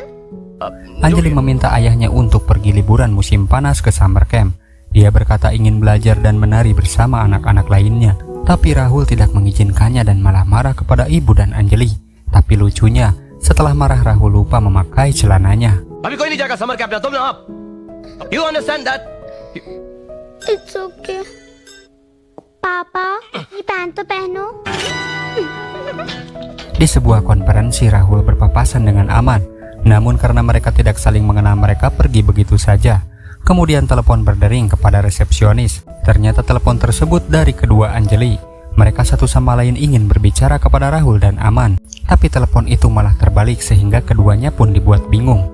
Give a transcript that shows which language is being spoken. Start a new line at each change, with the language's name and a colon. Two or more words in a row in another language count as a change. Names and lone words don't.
Indonesian: Anjali meminta ayahnya untuk pergi liburan musim panas ke
English: summer camp.
Indonesian: Dia berkata ingin belajar dan menari bersama anak-anak lainnya, tapi Rahul tidak mengizinkannya dan malah marah kepada ibu dan Anjali. Tapi lucunya, setelah marah Rahul lupa memakai celananya.
Hindi: अभी कोई नहीं जाएगा
English: summer camp
Hindi: में, तुम ना आप।
English: You understand that? It's okay.
Hindi: पापा, ये पैंट तो पहनो।
Indonesian: Di sebuah konferensi Rahul berpapasan dengan Aman, namun karena mereka tidak saling mengenal mereka pergi begitu saja. Kemudian telepon berdering kepada resepsionis. Ternyata telepon tersebut dari kedua Anjali. Mereka satu sama lain ingin berbicara kepada Rahul dan Aman, tapi telepon itu malah terbalik sehingga keduanya pun dibuat bingung.